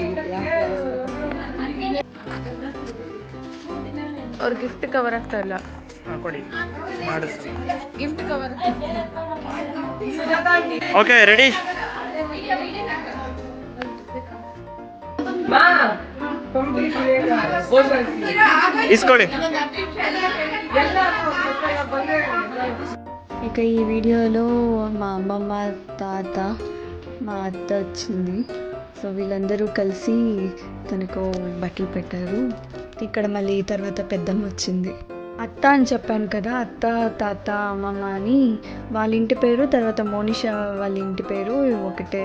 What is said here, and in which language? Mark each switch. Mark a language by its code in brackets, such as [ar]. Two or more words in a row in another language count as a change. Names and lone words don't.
[kn] ಅವ್ರ [en] gift cover [kn] ಆಗ್ತಾ ಇಲ್ಲ. ಕೊಡಿ ಮಾಡಿಸ್ತೀನಿ. [en] gift cover okay ready. [kn] ಇಸ್ಕೊಳ್ಳಿ. [te] ఇక ఈ వీడియోలో మా అమ్మమ్మ, తాత, మా అత్త వచ్చింది. సో వీళ్ళందరూ కలిసి తనకు బట్టలు పెట్టారు. ఇక్కడ మళ్ళీ తర్వాత పెద్దమ్మ వచ్చింది. అత్త అని చెప్పాను కదా, అత్త, తాత, అమ్మమ్మ అని వాళ్ళ ఇంటి పేరు, తర్వాత మోనిషా వాళ్ళ ఇంటి పేరు ఒకటే.